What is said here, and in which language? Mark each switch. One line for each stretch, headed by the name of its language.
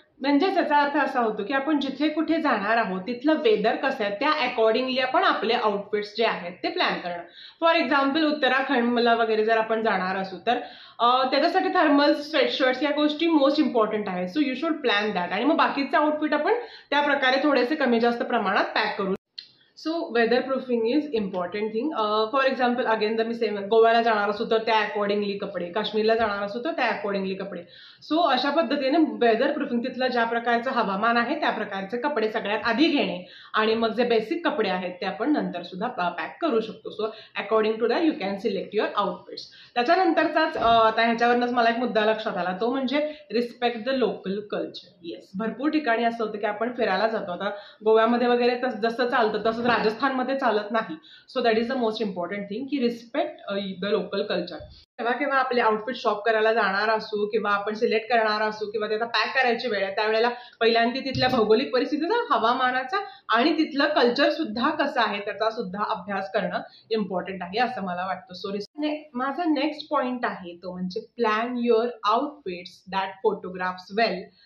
Marathi: म्हणजे त्याचा अर्थ असा होतो की आपण जिथे कुठे जाणार आहोत तिथलं वेदर कसं आहे त्या अकॉर्डिंगली आपण आपले आउटफिट्स जे आहेत ते प्लॅन करणं. फॉर एक्झाम्पल उत्तराखंडला वगैरे जर आपण जाणार असू तर त्याच्यासाठी थर्मल स्वेटशर्ट्स या गोष्टी मोस्ट इम्पॉर्टंट आहेत.
English: So you should plan that.
Marathi: आणि मग बाकीचे आउटफिट आपण त्या प्रकारे थोडेसे कमी जास्त प्रमाणात पॅक करू.
English: So weather proofing is important thing.
Marathi: For example again जर मी सेम गोव्याला जाणार असू तर त्या अकॉर्डिंगली कपडे, काश्मीरला जाणार असू तर त्या अकॉर्डिंगली कपडे. सो अशा पद्धतीने वेदर प्रूफिंग, तिथलं ज्या प्रकारचं हवामान आहे त्या प्रकारचे कपडे सगळ्यात आधी घेणे आणि मग जे बेसिक कपडे आहेत ते आपण नंतर सुद्धा पॅक करू शकतो.
English: So according to that you can select your outfits.
Marathi: त्याच्यानंतरचाच आता ह्याच्यावरनंच मला एक मुद्दा लक्षात आला, तो म्हणजे
English: Respect the local culture.
Marathi: Yes, भरपूर ठिकाणी असं होतं की आपण फिरायला जातो, आता गोव्यामध्ये वगैरे जसं चालतं तसं राजस्थानमध्ये चालत नाही.
English: so that is the most important thing
Marathi: की
English: Respect the local culture.
Marathi: तेव्हा केव्हा आपले आउटफिट शॉप करायला जाणार असू किंवा आपण सिलेक्ट करणार असू किंवा त्याचा पॅक करायची वेळ आहे, त्यावेळेला पहिल्यांदा तिथल्या भौगोलिक परिस्थितीचा, हवामानाचा आणि तिथलं कल्चर सुद्धा कसं आहे त्याचा सुद्धा अभ्यास करणं इम्पॉर्टंट आहे असं मला वाटतं. सो माझा नेक्स्ट पॉइंट आहे तो म्हणजे
English: Plan your outfits that photographs well.